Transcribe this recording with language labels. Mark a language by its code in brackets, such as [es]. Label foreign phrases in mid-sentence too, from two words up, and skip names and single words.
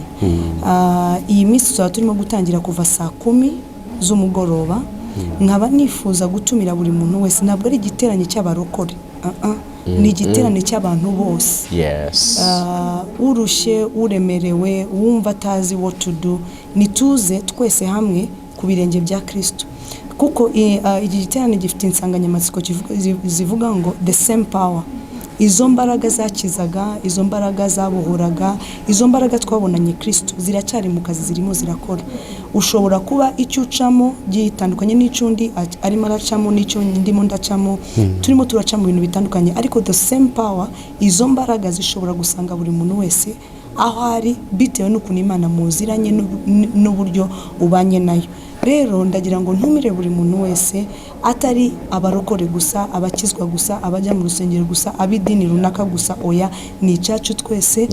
[rw] Iyi minsi tuzaba turimo gutangira kuva saa 10 z'umugoroba. Nkaba nifuza gutumira buri muntu wese, ntabwo ari igiterane cy'abarokore, ni igiterane cy'abantu bose. [en] Yes. [rw] Urushye, uremerewe, wumva atazi [en] what to do, [rw] nituze twese hamwe ku birenge bya Kristo. Kuko iki giterane gifite insanganyamatsiko zivuga ngo [en] the same power. [rw] Izo mbaraga zakizaga, izo mbaraga zabuhuraga, izo mbaraga twabonanye Kristo ziracyari mu kazi, zirimo zirakora. Ushobora kuba icyo ucamo gitandukanye n'icundi arimo aracamo, n'icyo ndimo ndacamo, turimo turacamo ibintu bitandukanye, ariko [en] the same power, [rw] izo mbaraga zishobora gusanga buri muntu wese aho ari bitewe n'ukuntu Imana muziranye n'uburyo ubanye nayo. Rero ndagira ngo ntumire buri muntu wese, atari abarokore gusa, abakizwa gusa, abajya mu rusengero gusa, abidini runaka gusa, oya, ni icyacu twese.